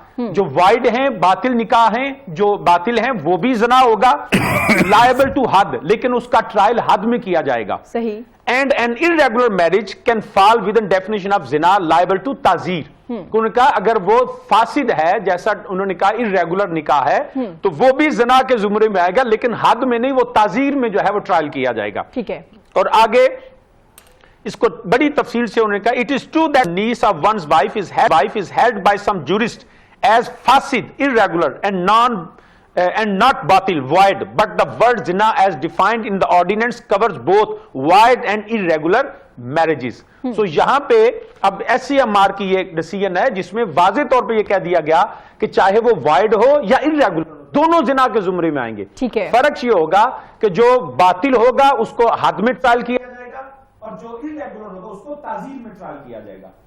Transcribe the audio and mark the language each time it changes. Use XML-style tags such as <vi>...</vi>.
<ur>جو وائڈ ہیں, باطل نکاح ہیں, جو باطل ہیں وہ بھی زنا ہوگا,</ur> <en>liable to</en> <ur>حد, لیکن اس کا ٹرائل حد میں کیا جائے گا. صحیح.</ur> <en>And an irregular marriage can fall within definition of zina, liable to تعزیر.</en> <ur>انہوں نے کہا اگر وہ فاسد ہے, جیسا انہوں نے کہا irregular نکاح ہے, تو وہ بھی زنا کے زمرے میں آئے گا, لیکن حد میں نہیں, وہ تعزیر میں جو ہے وہ ٹرائل کیا جائے گا. ٹھیک ہے. اور آگے اس کو بڑی تفصیل سے انہوں نے کہا</ur> <en>it is true that niece of one's wife is held by some jurist as fasid, irregular and not batil, void, but the word zina as defined in the ordinance covers both void and irregular marriages.</en> <ur>So یہاں پہ اب SCMR کی ایک decision ہے جس میں واضح طور پہ یہ کہہ دیا گیا کہ چاہے وہ void ہو یا irregular, دونوں زنا کے زمرے میں آئیں گے. فرق یہ ہوگا کہ جو باطل ہوگا اس کو حد میں ٹرائل کیا جائے گا, اور جو irregular ہوگا اس کو تعزیر میں ٹرائل کیا جائے گا.</ur>